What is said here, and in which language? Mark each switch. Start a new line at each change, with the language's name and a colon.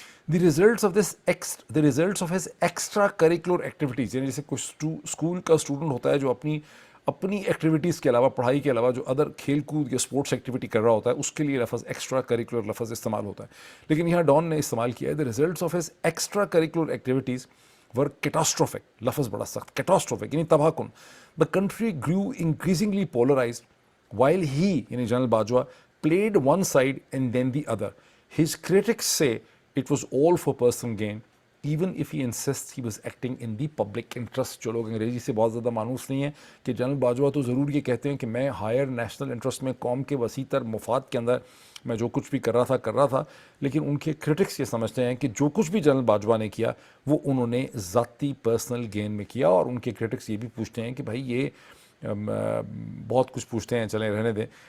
Hindi: The results of this the results of his extra curricular activities, यानी जैसे कुछ school का स्टूडेंट होता है जो अपनी एक्टिविटीज़ के अलावा, पढ़ाई के अलावा जो अदर खेल कूद या स्पोर्ट्स एक्टिविटी कर रहा होता है, उसके लिए लफ्ज़ एक्स्ट्रा करिकुलर लफ्ज़ इस्तेमाल होता है. लेकिन यहाँ डॉन ने इस्तेमाल किया है the results of his extra curricular activities were catastrophic. लफ्ज़ बड़ा सख्त, कैटास्ट्रोफिक यानी तबाहकुन.
English: The country grew increasingly polarised while he, यानी general Bajwa, played one side and then the other. His critics say it was all for personal gain, even if he insists he was acting in the public interest.
Hindi: जो लोग अंग्रेजी से बहुत ज़्यादा मानूस नहीं है कि जनरल बाजवा तो ज़रूर ये कहते हैं कि मैं हायर नेशनल इंटरेस्ट में, कौम के वसी तर मफाद के अंदर मैं जो कुछ भी कर रहा था, लेकिन उनके क्रिटिक्स ये समझते हैं कि जो कुछ भी जनरल बाजवा ने किया वो उन्होंने ज़ाती पर्सनल गेन में किया. और उनके क्रिटिक्स ये भी पूछते हैं कि भाई ये बहुत कुछ पूछते हैं, चलें रहने दें.